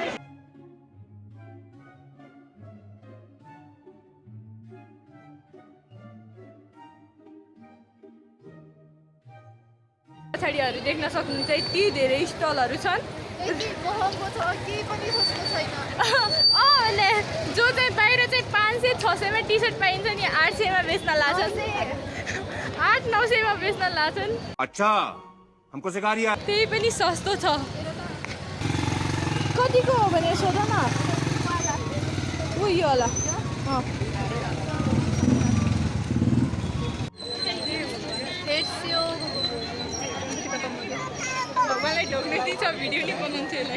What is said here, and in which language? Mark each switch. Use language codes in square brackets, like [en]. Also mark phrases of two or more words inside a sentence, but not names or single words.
[ne] पछाडिहरू देख्न सक्नुहुन्छ यति धेरै स्टलहरू छन्। यति महँगो छ, केही पनि सस्तो छैन। अनि जो चाहिँ बाहिर चाहिँ 500-600 मा टी सर्ट पाइन्छ नि 800 मा बेच्न लाग्छन्, 800-900 मा बेच्न लाग्छन्। [hi] अच्छा हमको सिखा रिया। [ne] त्यही पनि सस्तो छ। कतिको हो भने सोध न। उयो होला मलाई ढोक्ने दिन्छ भिडियो नि बनाउँछु यसलाई।